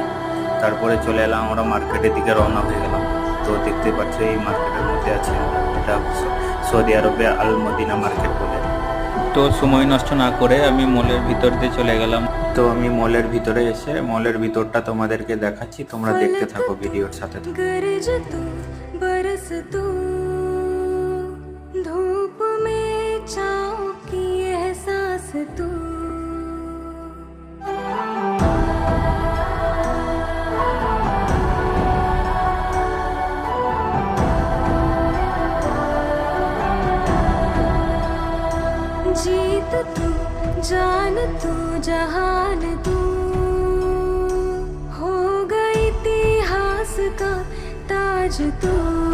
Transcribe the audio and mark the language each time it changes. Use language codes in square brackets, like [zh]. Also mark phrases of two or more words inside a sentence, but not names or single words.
[bn] তারপরে চলে এলাম, আমরা মার্কেটের দিকে রওনা হয়ে গেলাম। তো দেখতে পাচ্ছ এই মার্কেটের মধ্যে আছে আমরা, এটা সৌদি আরবে আল মদিনা মার্কেট বলে। তো সময় নষ্ট না করে আমি মলের ভিতর দিয়ে চলে গেলাম। তো আমি মলের ভিতরে এসে মলের ভিতরটা তোমাদেরকে দেখাচ্ছি, তোমরা দেখতে থাকো, ভিডিওর সাথে থাকো। [hi] गरज तू बरस तू धूप में छाँव की एहसास तू जीत तू जान तू जहान तू हो गई इतिहास का ताज तू